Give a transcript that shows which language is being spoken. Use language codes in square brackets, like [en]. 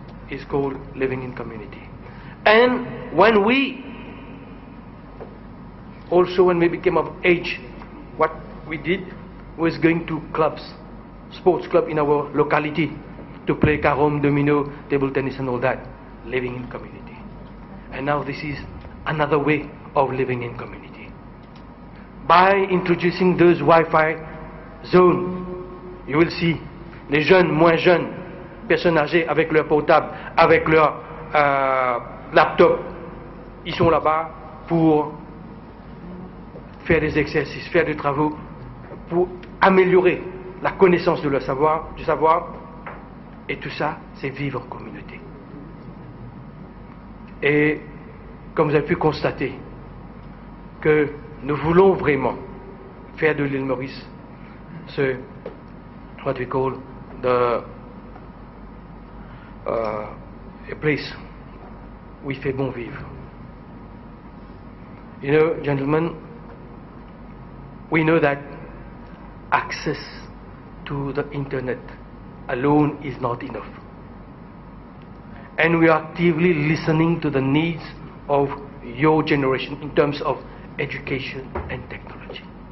[en] is called living in community. And when we became of age, what we did was going to clubs, sports club in our locality, to play carom, domino, table tennis and all that, living in community. And now this is another way of living in community. By introducing those Wi-Fi zones, you will see [fr] les jeunes, moins jeunes, personnes âgées avec leur portable, avec leur laptop, ils sont là-bas pour faire des exercices, faire des travaux, pour améliorer la connaissance de leur savoir, du savoir, et tout ça, c'est vivre en communauté. Et comme vous avez pu constater, que nous voulons vraiment faire de l'île Maurice ce [en] what we call a place [fr] où il fait bon vivre. [en] You know, gentlemen, we know that access to the internet alone is not enough. And we are actively listening to the needs of your generation in terms of education and technology.